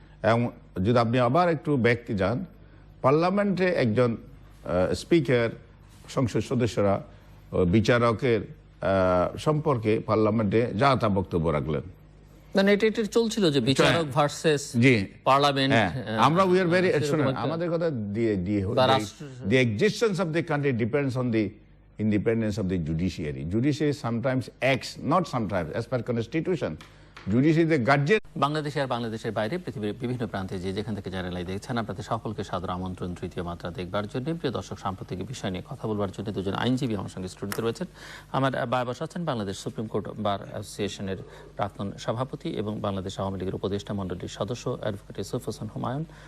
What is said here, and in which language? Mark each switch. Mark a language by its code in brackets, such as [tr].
[bn] এবং যদি আপনি আবার একটু ব্যাক যান, পার্লামেন্টে একজন স্পিকার, সংসদ সদস্যরা বিচারকের সম্পর্কে পার্লামেন্টে যা তা বক্তব্য রাখলেন। মানে এটা চলছিল যে বিচারক ভার্সেস পার্লামেন্ট। আমরা [en] we are very, [bn] আমাদের কথা দিয়ে [en] the existence of the country depends on the independence of the judiciary. Judiciary sometimes acts, not sometimes, as per constitution. Judiciary is the guardian. [bn] বাংলাদেশে আর বাংলাদেশের বাইরে পৃথিবীর বিভিন্ন প্রান্তে যে যেখান থেকে যারা লাইভ দেখছেন, আপনাদের সকলকে সাদর আমন্ত্রণ তৃতীয় মাত্রা দেখবার জন্য। প্রিয় দর্শক, সাম্প্রতিক বিষয় নিয়ে কথা বলবার জন্য দুজন আইনজীবী আমার সঙ্গে স্টুডিওতে রয়েছেন। আমার বায় বসা আছেন বাংলাদেশ সুপ্রিম কোর্ট বার অ্যাসোসিয়েশনের প্রাক্তন সভাপতি এবং বাংলাদেশ আওয়ামী লীগের উপদেষ্টা মণ্ডলীর সদস্য অ্যাডভোকেট ইউসুফ হোসেন হুমায়ুন।